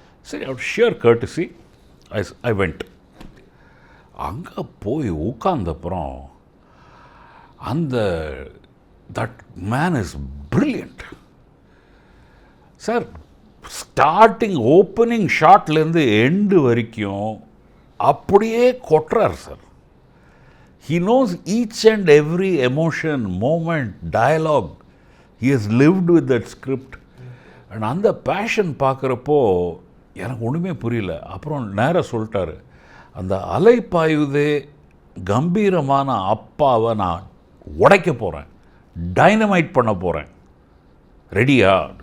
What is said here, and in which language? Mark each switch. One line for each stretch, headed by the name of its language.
Tamil: சரி, அவர்
English: Sheer courtesy I went.
Tamil: அங்கே போய் உட்கார்ந்தப்புறம் அந்த
English: That man is brilliant sir.
Tamil: Starting opening ஷாட்லேருந்து end வரைக்கும் அப்படியே கொட்டுறார் sir.
English: He knows each and every emotion, moment, dialogue. He has lived with that script.
Tamil: And அந்த fashion பார்க்குறப்போ எனக்கு ஒன்றுமே புரியல. அப்புறம் நேராக சொல்லிட்டாரு, அந்த அலைப்பாயுதே கம்பீரமான அப்பாவை நான் உடைக்க போகிறேன், டைனமைட் பண்ண போகிறேன், ரெடியா?